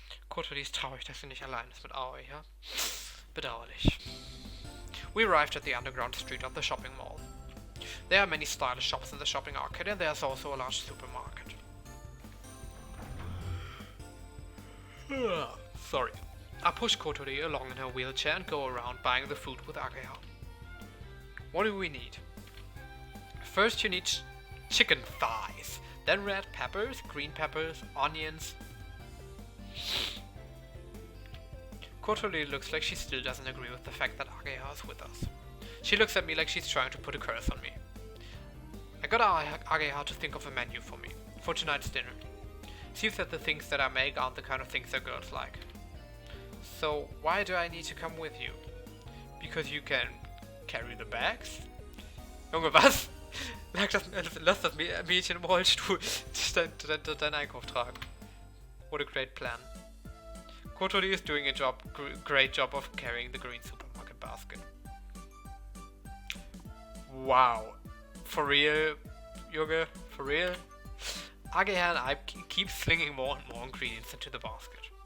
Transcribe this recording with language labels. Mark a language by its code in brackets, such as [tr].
[de] Kotori ist traurig, dass sie nicht allein ist mit Aoi, ja? Bedauerlich. [en] We arrived at the underground street of the shopping mall. There are many stylish shops in the shopping arcade and there's also a large supermarket. Sorry. I push Kotori along in her wheelchair and go around buying the food with Ageha. What do we need? First you need chicken thighs, then red peppers, green peppers, onions. Kotori looks like she still doesn't agree with the fact that Ageha is with us. She looks at me like she's trying to put a curse on me. I got Ageha to think of a menu for me, for tonight's dinner. Seems that the things that I make aren't the kind of things that girls like. So why do I need to come with you? Because you can carry the bags? [de] Junge, was? Lass das Mädchen im Rollstuhl deinen Einkauf tragen. [en] What a great plan. Kotori is doing a great job of carrying the green supermarket basket. Wow. For real, Junge? For real? Ageha and I keep slinging more and more ingredients into the basket.